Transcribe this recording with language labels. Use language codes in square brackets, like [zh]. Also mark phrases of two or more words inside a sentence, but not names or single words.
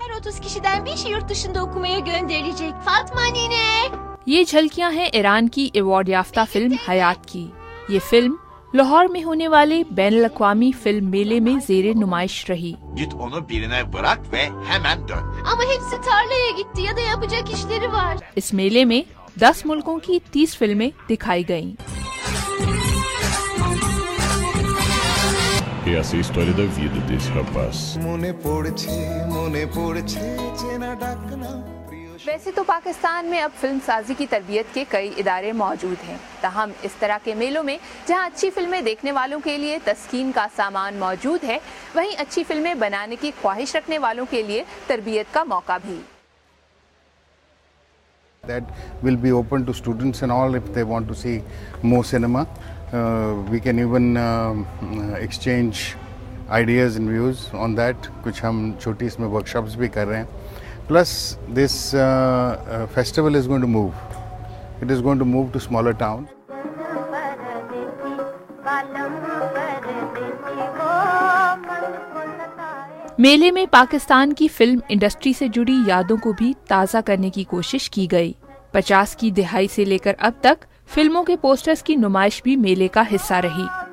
[tr] 30 kişiden 5'i yurt dışında okumaya gönderilecek. Fatma nine. [ur] یہ جھلکیاں ہیں ایران کی ایوارڈ یافتہ فلم حیات کی. یہ فلم لاہور میں ہونے والے بین الاقوامی فلم میلے میں زیر نمائش رہی. [tr] Git onu birine bırak ve hemen dön. Ama hepsi tarlaya gitti ya da yapacak işleri var. [ur] اس میلے میں 10 ملکوں کی 30 فلمیں دکھائی گئیں. [pt] Essa é a história da vida desse rapaz. [ur] ویسے تو پاکستان میں اب فلم سازی کی تربیت کے کئی ادارے موجود ہیں، تاہم اس طرح کے میلوں میں جہاں اچھی فلمیں دیکھنے والوں کے لیے تسکین کا سامان موجود ہے، وہیں اچھی فلمیں بنانے کی خواہش رکھنے والوں کے لیے تربیت کا موقع بھی. [en] That will be open to students and all if they want to see more cinema. We can even exchange ideas and views on that. [ur] کچھ ہم چھوٹی اس میں workshops بھی کر رہے ہیں. [en] Plus this festival is going to move. It is going to move to smaller towns. [ur] میلے میں پاکستان کی فلم انڈسٹری سے جڑی یادوں کو بھی تازہ کرنے کی کوشش کی گئی. 50 کی دہائی سے لے کر اب تک فلموں کے پوسٹرز کی نمائش بھی میلے کا حصہ رہی.